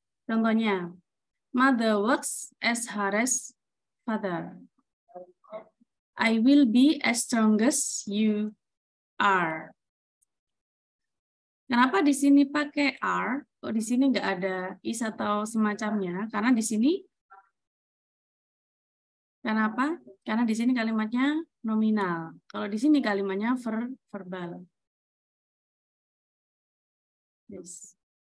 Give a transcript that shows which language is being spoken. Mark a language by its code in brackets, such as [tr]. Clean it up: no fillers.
[id] Contohnya, [en] mother works as hard as father. I will be as strong as you are. [id] Kenapa di sini pakai are? Kok di sini nggak ada is atau semacamnya? Karena di sini, kenapa? Karena di sini kalimatnya nominal. Kalau di sini kalimatnya verbal. [en] Yes.